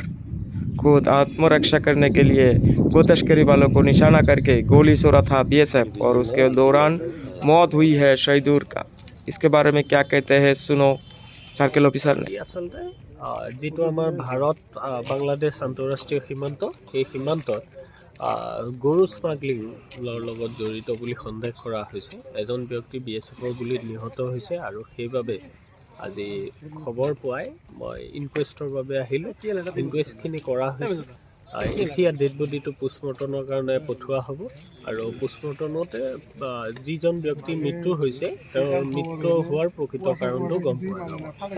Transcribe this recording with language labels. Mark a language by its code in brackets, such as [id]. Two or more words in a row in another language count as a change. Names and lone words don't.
[hi] खुद आत्मरक्षा करने के लिए गो तस्करी वालों को निशाना करके गोली छोड़ा था बीएसएफ, और उसके दौरान मौत हुई है शहीदुर का। इसके बारे में क्या कहते हैं, सुनो सर्किल ऑफिसर ने। [as] আচলতে যিটো আমাৰ ভাৰত বাংলাদেশ আন্তঃৰাষ্ট্ৰীয় সীমান্ত সেই সীমান্তত গৰু স্মাগলিংৰ লগত জড়িত বুলি সন্দেহ কৰা হৈছে। এজন ব্যক্তি বিএছএফৰ গুলীত নিহত হৈছে আৰু সেইবাবে আজি খবৰ পোৱাই মই ইনকুৱেষ্টৰ বাবে আহিলোঁ। ইনকুৱেষ্টখিনি কৰা হৈছে। এতিয়া [en] dead bodyটো [as] পোষ্টমৰ্টমৰ কাৰণে পঠোৱা হ'ব আৰু পোষ্টমৰ্টমতে যিজন ব্যক্তি মৃত্যু হৈছে তেওঁৰ মৃত্যু হোৱাৰ প্ৰকৃত কাৰণটো গম পোৱা যাব।